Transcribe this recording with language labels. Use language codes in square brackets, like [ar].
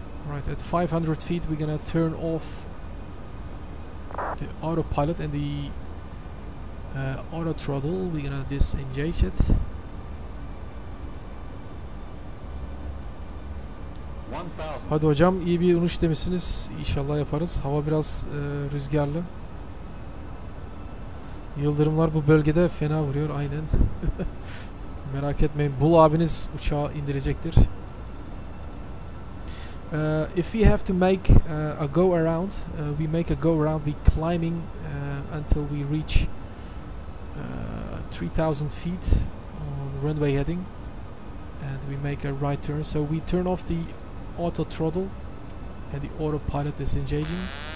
[en] Right, at 500 feet we're gonna turn off the autopilot and the auto throttle. We're gonna disengage it. 1000. [tr] Hadi hocam, iyi bir iniş demişsiniz. İnşallah yaparız. Hava biraz rüzgarlı. Yıldırımlar bu bölgede fena vuruyor aynen. Merak etmeyin, Bul abiniz uçağı indirecektir. [en] If we have to make a go around, we make a go around. We climbing until we reach 3000 feet on runway heading, and we make a right turn. So we turn off the auto throttle and the autopilot is engaging.